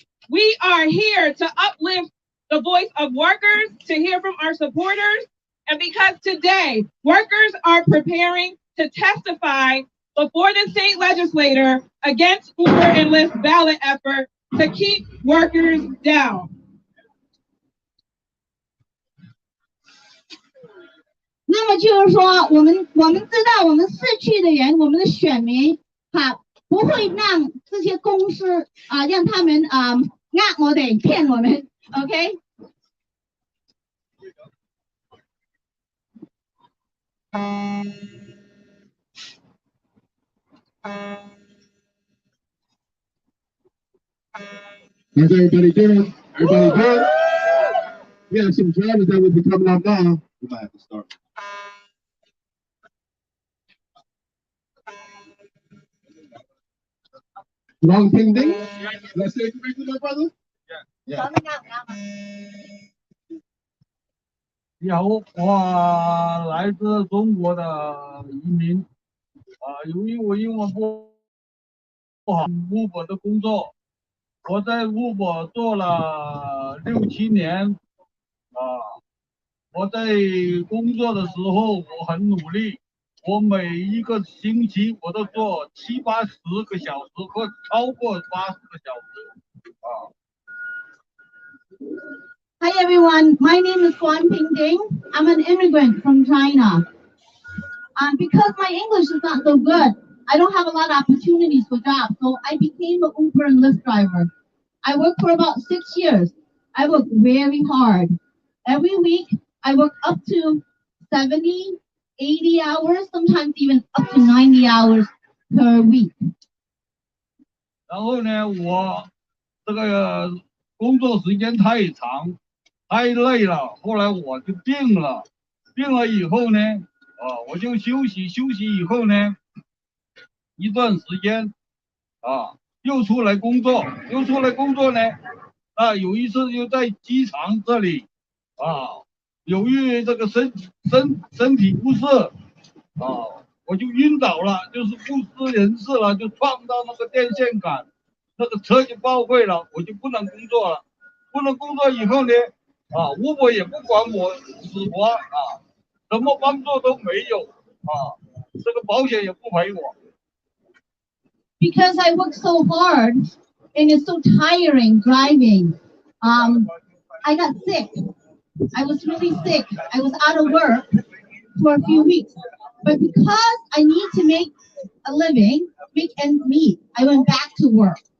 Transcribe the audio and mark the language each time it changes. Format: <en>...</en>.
<en>We are here to uplift the voice of workers, to hear from our supporters, and because today workers are preparing to testify before the state legislature against Uber and Lyft ballot effort to keep workers down.</en> <zh>那么就是说，我们知道，我们市区的人，我们的选民不会让这些公司让他们我哋骗我们 ，OK？</zh> <en>How's everybody doing? Everybody good? We have some drivers that will be coming up now. We might have to start. Wrong ping ding? Did I say it correctly, my brother? Yeah.</en> <zh>你好，我来自中国的移民，由于我英文不好，Uber 的工作，我在 Uber 做了6、7年，我在工作的时候我很努力，我每一个星期我都做70-80个小时，或超过80个小时啊。</zh> <en>Hi everyone, my name is Guan Pingding. I'm an immigrant from China. Because my English is not so good, I don't have a lot of opportunities for jobs, so I became an Uber and Lyft driver. I worked for about 6 years. I worked very hard. Every week, I work up to 70, 80 hours, sometimes even up to 90 hours per week.</en> <zh>然后呢，我这个工作时间太长，太累了，后来我就病了。病了以后呢，我就休息以后呢，一段时间，又出来工作呢，有一次就在机场这里，由于这个身体不适，我就晕倒了，就是不知人事了，就撞到那个电线杆，那个车就报废了，我就不能工作了。不能工作以后呢，Uber也不管我死活什么帮助都没有这个保险也不赔我。</zh> <en>Because I work so hard and it's so tiring driving, I got sick. I was really sick. I was out of work for a few weeks. But because I need to make a living, make ends meet, I went back to work.</en>